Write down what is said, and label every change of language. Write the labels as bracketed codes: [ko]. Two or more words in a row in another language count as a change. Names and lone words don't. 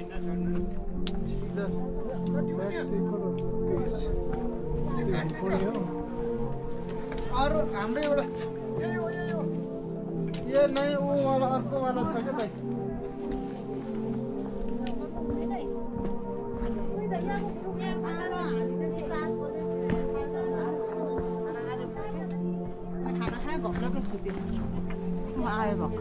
[ne] और हाम्रै एउटा [hi] ये नहीं वो वाला [ne] अर्को वाला छ के भाइ आयो भर्खर